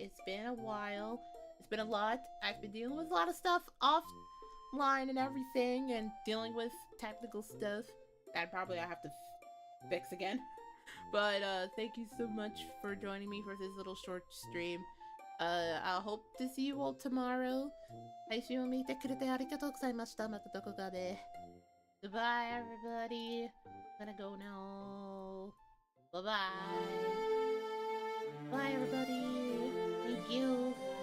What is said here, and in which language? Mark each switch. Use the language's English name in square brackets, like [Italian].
[English] It's been a while. It's been a lot. I've been dealing with a lot of stuff offline and everything, and dealing with technical stuff that probably I have to fix again. But thank you so much for joining me for this little short stream. I'll hope to see you all tomorrow. [Japanese] 配信を見てくれてありがとうございました。またどこかで。 [English] Goodbye, everybody. I'm gonna go now. Bye bye. Bye, everybody. Thank you.